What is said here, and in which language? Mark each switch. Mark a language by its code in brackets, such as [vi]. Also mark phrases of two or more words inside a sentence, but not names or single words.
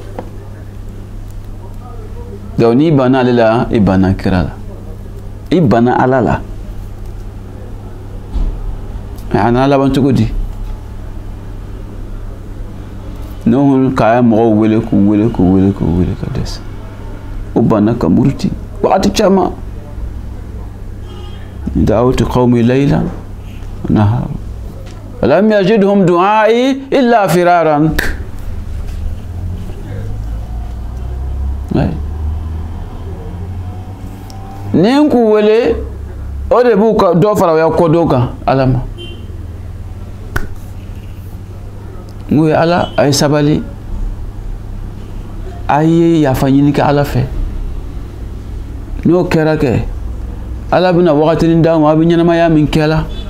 [bm] donc n'i banna ale la i banna kira la i banna ala la mais a nana laban cogo di nuhu k'a mɔgɔw wele k'u wele k'u wele k'u wele ka dɛsɛ o banna ka muruti wagati caman [ar] دعوت قومي ليلا ونهارا ولم يجدهم دعائي إلا فرارا نين كو ولي [bm] o de b'u ka dɔ fara u ya kɔdon kan Ala ma n'u ye Ala a ye sabali a ye yafa ɲini kɛ Ala fɛ n'o kɛra kɛ Ala bɛna wagatinin d'aw ma a bɛ ɲɛnamaya min kɛla